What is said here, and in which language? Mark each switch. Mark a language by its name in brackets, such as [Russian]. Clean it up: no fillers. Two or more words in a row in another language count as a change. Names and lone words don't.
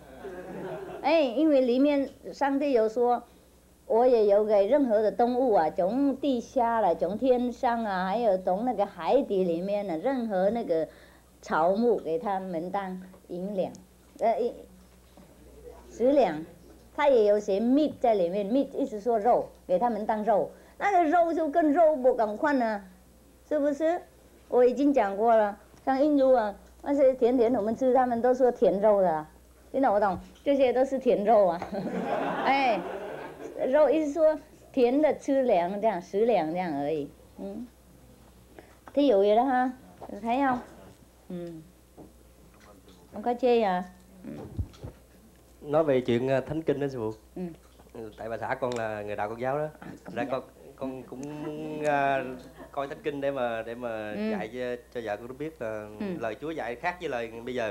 [Chinese] 因为里面上帝有说，我也有给任何的动物从地下来，从天上还有从那个海底里面任何那个草木给他们当营养，食粮，他也有写 meat 在里面 ，meat 意思说肉，给他们当肉，那个肉就跟肉不赶快呢，是不是？我已经讲过了，像印度那些甜点我们吃，他们都说甜肉的。听懂不懂？这些都是甜肉肉意思说甜的吃粮这样，食粮这样而已。 [Vietnamese] thí dụ vậy đó ha, thấy không? Không có chê à? Nói về chuyện thánh kinh đó sư phụ. Tại bà xã con là người đạo Công giáo đó, ra con cũng coi thánh kinh để mà dạy cho vợ con biết là lời Chúa dạy khác với lời bây giờ.